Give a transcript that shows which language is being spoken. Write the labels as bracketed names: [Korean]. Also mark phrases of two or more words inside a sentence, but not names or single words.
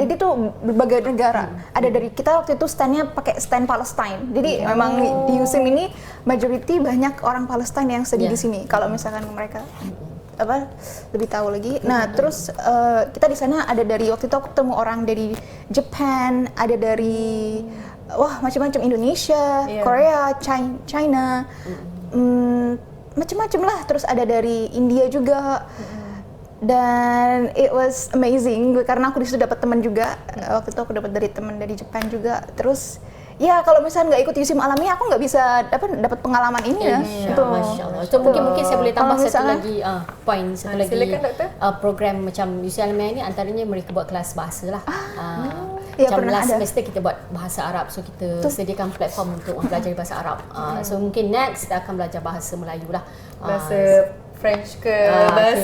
[Indonesian] Jadi itu berbagai negara. Ada dari kita waktu itu standnya pakai stand Palestine. Jadi memang di USIM ini majority banyak orang Palestine yang study di sini. Kalau misalkan mereka lebih tahu lagi. Nah, terus kita di sana ada dari, waktu itu aku ketemu orang dari Japan, ada dari macam-macam, Indonesia, Korea, China. Macam-macam lah, terus ada dari India juga. Dan [English] it was amazing [Indonesian] karena aku disitu dapat teman juga. Waktu itu aku dapat dari teman dari Jepang juga. Terus ya kalau misalnya nggak ikut Yusim Alamiah, aku nggak bisa dapat pengalaman ini ya. [Arabic] ما شاء الله. [Malay] So mungkin saya boleh tambah satu lagi poin, satu lagi. Silakan, Doktor. Program macam Yusim Alamiah ini antaranya mereka buat kelas bahasa lah. Ya, macam last ada. semester kita buat bahasa Arab, so kita sediakan platform untuk orang belajar bahasa Arab. So mungkin next kita akan belajar bahasa Melayu lah. Bahasa French ke bahasa.